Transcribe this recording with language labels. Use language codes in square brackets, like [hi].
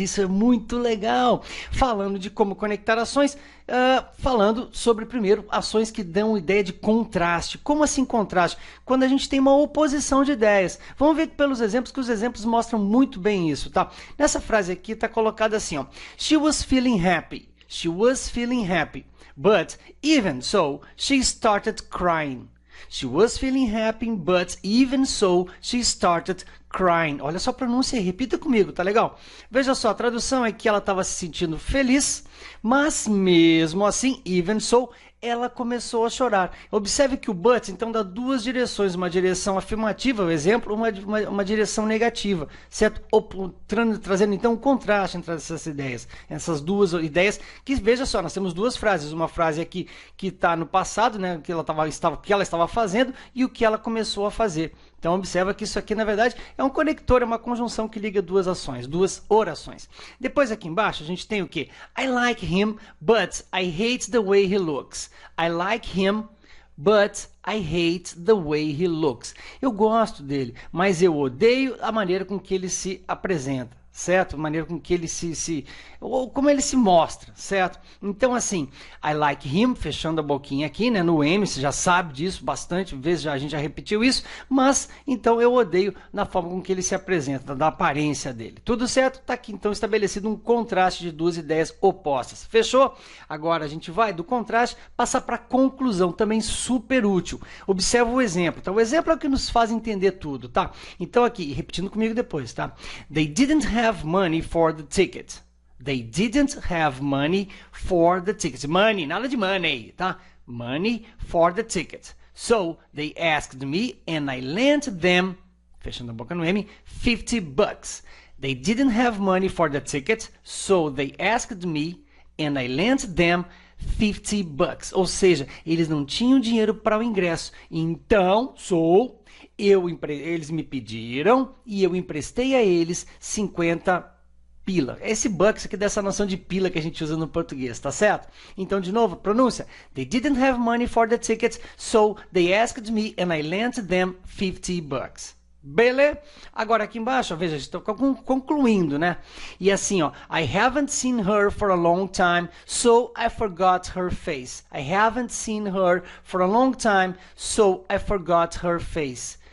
[pt] Isso é muito legal. Falando de como conectar ações, falando sobre primeiro ações que dão ideia de contraste. Como assim contraste? Quando a gente tem uma oposição de ideias. Vamos ver pelos exemplos, que os exemplos mostram muito bem isso, tá? Nessa frase aqui está colocada assim, ó. [en] She was feeling happy. She was feeling happy. But even so, she started crying. She was feeling happy, but even so, she started crying. [pt] Olha só a pronúncia aí, repita comigo, tá legal? Veja só, a tradução é que ela estava se sentindo feliz, mas mesmo assim, [en] even so, [pt] ela começou a chorar. Observe que o but, então, dá duas direções, uma direção afirmativa, o exemplo, uma direção negativa, certo? Trazendo, então, um contraste entre essas ideias, essas duas ideias, que, veja só, nós temos duas frases, uma frase aqui que está no passado, né, que ela estava fazendo, e o que ela começou a fazer. Então, observa que isso aqui, na verdade, é um conector, é uma conjunção que liga duas ações, duas orações. Depois, aqui embaixo, a gente tem o quê? [en] I like him, but I hate the way he looks. I like him, but I hate the way he looks. [pt] Eu gosto dele, mas eu odeio a maneira com que ele se apresenta. Certo? A maneira com que ele ou como ele se mostra, certo? Então, assim, [en] I like him, [pt] fechando a boquinha aqui, né? No M, você já sabe disso bastante vezes, a gente já repetiu isso, mas, então, eu odeio na forma com que ele se apresenta, da aparência dele. Tudo certo? Tá aqui, então, estabelecido um contraste de duas ideias opostas. Fechou? Agora, a gente vai do contraste passar para a conclusão, também super útil. Observa o exemplo, tá? O exemplo é o que nos faz entender tudo, tá? Então, aqui, repetindo comigo depois, tá? [en] They didn't have money for the ticket. They didn't have money for the ticket. Money, [pt] nada de [en] money, [pt] tá? [en] Money for the ticket. So, they asked me and I lent them, [pt] fechando a boca no M, [en] $50. They didn't have money for the ticket, so they asked me and I lent them $50. [pt] Ou seja, eles não tinham dinheiro para o ingresso. Então, eles me pediram e eu emprestei a eles 50 pila. Esse bucks aqui dessa noção de pila que a gente usa no português, tá certo? Então, de novo, pronúncia. [en] They didn't have money for the tickets, so they asked me and I lent them $50. [pt] Beleza? Agora aqui embaixo, ó, veja, estou concluindo, né? E assim, ó, [en] I haven't seen her for a long time, so I forgot her face. I haven't seen her for a long time, so I forgot her face.